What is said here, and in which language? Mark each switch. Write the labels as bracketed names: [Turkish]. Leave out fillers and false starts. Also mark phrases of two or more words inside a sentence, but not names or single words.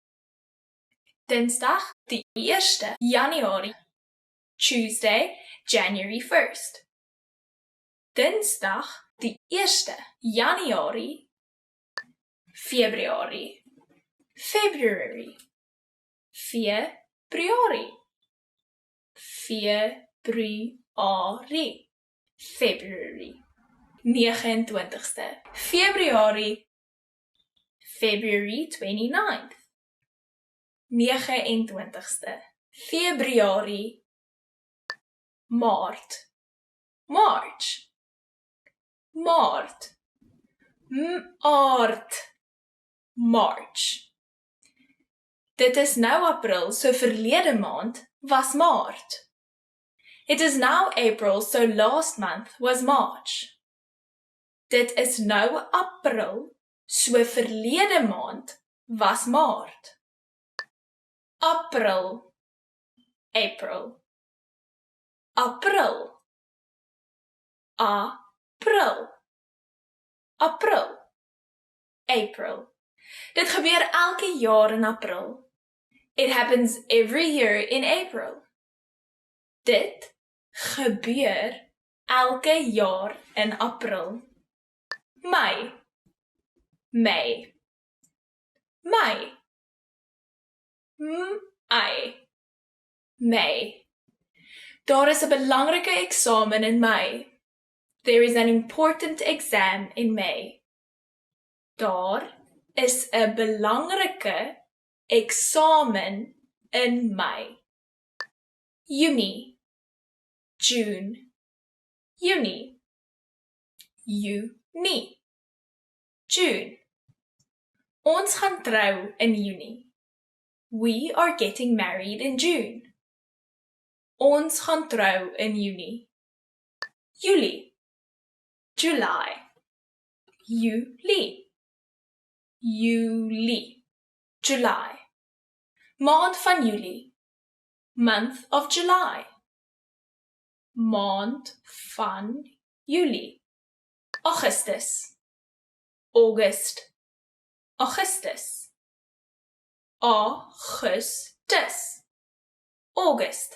[Afrikaans] Dinsdag, die 1ste Januarie. [English] Tuesday, January 1st. [Afrikaans] Dinsdag, die 1ste Januarie, [English] February, February, February, February, February, [Afrikaans] 29ste February, [English] February 29th, [Afrikaans] 29ste February, Maart, March, Maart, Maart, March. Dit is nou April, so verlede maand was Maart. [English] It is now April, so last month was March. [Afrikaans] Dit is nou April, so verlede maand was Maart. April, April, April, April, April, April. Dit gebeur elke jaar in April. [English] It happens every year in April. [Afrikaans] Dit gebeur elke jaar in April. Mei, Mei, Mei, Mei, Mei. Daar is 'n belangrike eksamen in Mei. [English] There is an important exam in May. [Afrikaans] Daar is 'n belangrike eksamen in Mei. Junie, June, Junie, Junie, June. Ons gaan trou in Junie. [English] We are getting married in June. [Afrikaans] Ons gaan trou in Junie. Julie, July, Julie, Julie, July. Maand van Julie, [English] month of July. [Afrikaans] Maand van Julie. Augustus, August, Augustus, Augustus, August.